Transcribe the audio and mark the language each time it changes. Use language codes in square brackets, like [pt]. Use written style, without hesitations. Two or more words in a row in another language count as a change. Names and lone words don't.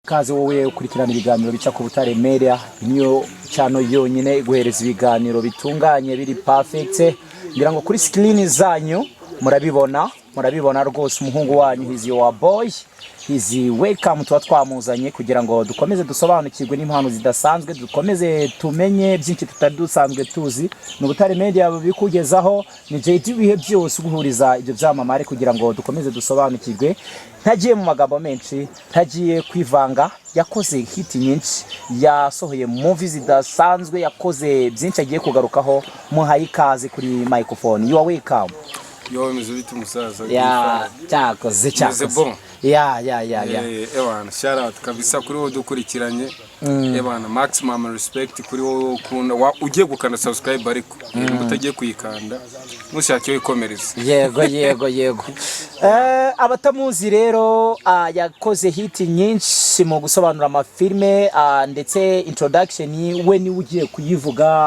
[rw] Kaze wowe ukurikirana ibiganiro bica ku Butare Media, niyo cyano yonyine guhereza ibiganiro bitunganye biri perfect. Ngira ngo kuri screen zanyu murabibona rwose umuhungu wanyu hizi [en] your boy. [rw] Hizi welcome tuba twamuzanye kugira ngo dukomeze dusobanukirwe n'impano zidasanzwe, dukomeze tumenye byinshi tutari dusanzwe tuzi. Mu Butare Media bikugezaho ni JD bihe byose guhuriza ibyo byamamare kugira ngo dukomeze dusobanukirwe. Ntagiye mu magambo menshi, ntagiye kwivanga, yakoze hit nyinshi, yasohoye movies zidasanzwe, yakoze byinshi agiye kugarukaho. Muhaye ikaze kuri microphone. [en] You are welcome. [rw] Yo mizubiti musaza. Ya, cyakoze. Ya. Ewana, [en] shout out [rw] kabisa kuri wowe dukurikiranye. Ewana, [en] maximum respect [rw] kuri wowe ukunda ugiye gukanda subscribe ariko utagiye kuyikanda mushake wikomereza. Yego. Abatamuzi rero yakoze hit nyinshi mu gusobanura amafilme ndetse introduction we ni ugiye kuyivuga.